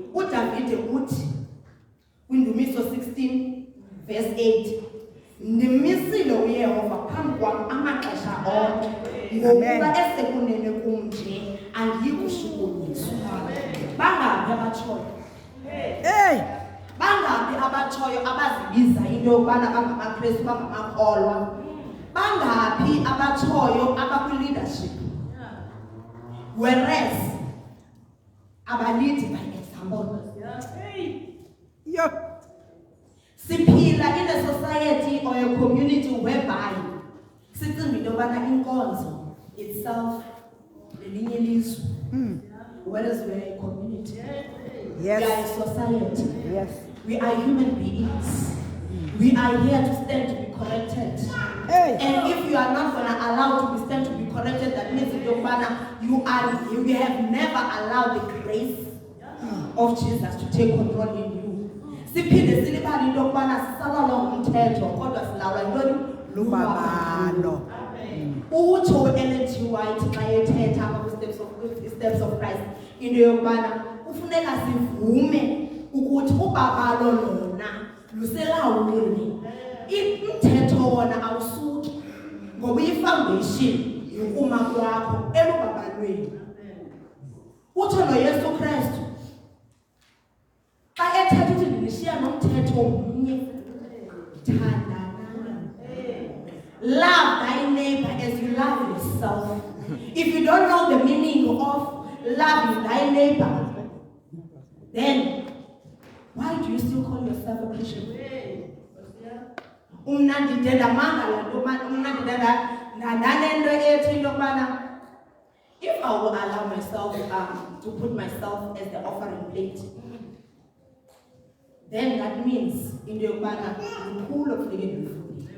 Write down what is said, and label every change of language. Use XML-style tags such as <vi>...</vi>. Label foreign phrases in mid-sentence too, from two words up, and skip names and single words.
<xh>uDavide uthi kwiNdumiso 16 verse 8, ndimisile uYehova phambi kwam amaxesha onke, ngokuba esekunene kum nje andiyikushukunyiswa. Bangaphi abatshoyo? Hey! Bangaphi abatshoyo abazibiza into yokubana bangamaKristu bangamakholwa? Bangaphi abatshoyo abakwi-leadership whereas abalidi</xh> <en>by example? Yo!</en> <xh>Siphila</xh> <en>in a society or a community whereby</en> <xh>sicinga into yokubana inkonzo itself lelinye ilizwe,</xh> <en>whereas we are a community. Yes. We are a society. Yes. We are human beings. We are here to stand to be corrected. Hey! And if you are not going to allow to be stand to be corrected, that means you have never allowed the grace of Jesus to take control in you.</en> <xh>Siphinde silibala into yokubana sisalwa ngumthetho kodwa silawula yintoni? Lubabalo. Utsho u-Ellen G. White xa ethetha apha kwi-Steps of Christ into yokubana kufuneka sivume ukuthi ubabalo lona luselawule. Umthetho wona awusuki ngoba i-foundation yokuma kwakho elubabalweni. Utsho noYesu Kristu xa ethetha uthi ndishiya nomthetho mnye, thandana.</xh> <en>Love thy neighbor as you love yourself. If you don't know the meaning of loving thy neighbor, then why do you still call yourself a Christian? If I will allow myself to put myself as the offering plate, then that means in the pool of living food.</en>